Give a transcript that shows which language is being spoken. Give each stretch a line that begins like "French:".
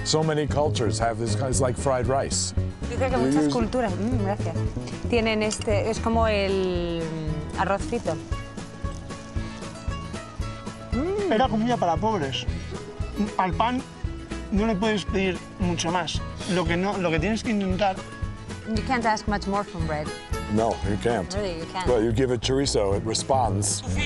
English: So many cultures have this, it's like fried rice.
Spanish: Yo creo que muchas culturas, gracias, tienen es como el arroz frito. Era comida para pobres. Al pan no le puedes pedir mucho más. Lo que tienes que intentar.
English: You can't ask much more from bread. No, you can't. Really, you can't. Well, you give it chorizo, it responds.